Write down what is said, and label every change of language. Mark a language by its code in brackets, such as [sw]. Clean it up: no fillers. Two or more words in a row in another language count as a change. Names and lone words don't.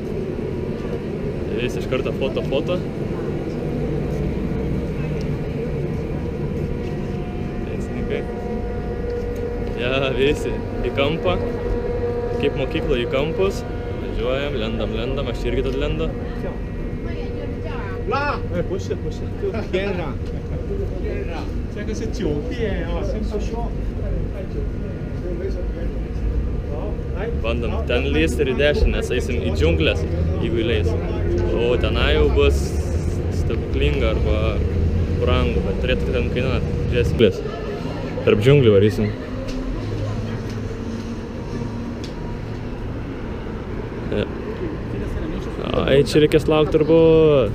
[lt] Visi iš karto foto. Pensininkai. Ja, visi į kampą, kaip mokykla į kampus. Važiuojam, lendam, aš irgi tad lendu. [zh] 不是，就天上。这个是酒店啊，先不说。 [lt] Bandom ten lysti ir į dešinę, nes eisim į džiunglės, jeigu įleis. O tenai jau bus stebuklinga arba brangu, bet turėtų ten kainuoti. Žiūrėsim. Tarp džiunglių varysim. Ai, čia reikės laukti turbūt.